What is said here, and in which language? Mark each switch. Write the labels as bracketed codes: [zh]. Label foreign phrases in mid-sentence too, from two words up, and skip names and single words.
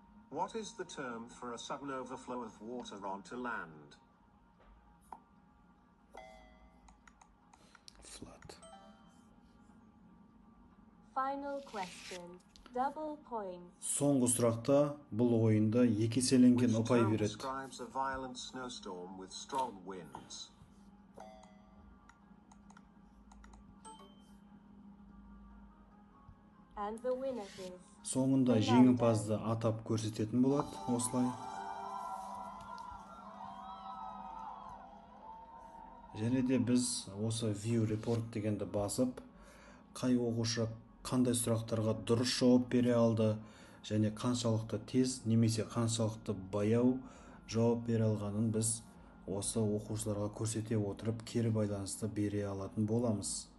[en] What is the term for a sudden overflow of water onto land? Flood. Final question. Double points. [kk] Соңғы сұрақта бұл ойында екі еселенген [en] Which [kk] ұпай [en] term [kk] береді. [en] describes a violent snowstorm with strong winds? And the winner is [kk] Соңында [en] Fernando. [kk] жеңімпазды атап көрсететін болады осылай. Және де біз осы [en] view report [kk] дегенді басып, қай оқушы қандай сұрақтарға дұрыс жауап бере алды, және қаншалықты тез немесе қаншалықты баяу жауап бере алғанын біз осы оқушыларға көрсете отырып кері байланысты бере алатын боламыз.